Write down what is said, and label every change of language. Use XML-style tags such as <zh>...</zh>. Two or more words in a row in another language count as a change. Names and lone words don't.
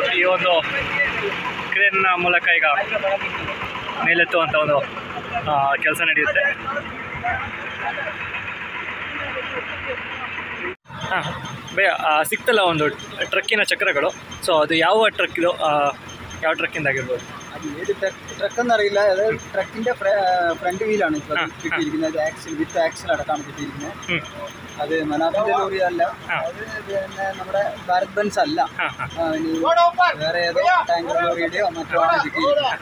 <kn>ಈ ಒಂದು ಕ್ರೇನ್ನ ಮೂಲಕ ಈಗ ಮೇಲೆತ್ತುವಂಥ ಒಂದು ಕೆಲಸ ನಡೆಯುತ್ತೆ. ಹಾಂ ಭಯ್ಯ, ಸಿಕ್ತಲ್ಲ ಒಂದು ಟ್ರಕ್ಕಿನ ಚಕ್ರಗಳು, ಸೊ ಅದು ಯಾವ ಟ್ರಕ್ ಇದು, ಯಾವ ട്രക്കിൻ്റെയാകിർಬೋದು?</kn> <ml>അത് ഏത് ട്രക്ക് എന്നറിയില്ല. അത് ട്രക്കിന്റെ</ml> <en>front wheel</en> <ml>ഇപ്പോൾ കിട്ടിയിരിക്കുന്നത്.</ml> <en>axle with axle</en> <ml>അടക്കാണ് കിട്ടിയിരിക്കുന്നത്. അത് മനാഫിന്റെ ലോറി അല്ല, അത് പിന്നെ നമ്മുടെ ഭാരത് ബെൻസ് അല്ല, വേറെ ഏതോ ടാങ്കർ ലോറിയുടെയോ മറ്റോ ആണ് കിട്ടിയിരിക്കുന്നത്.</ml>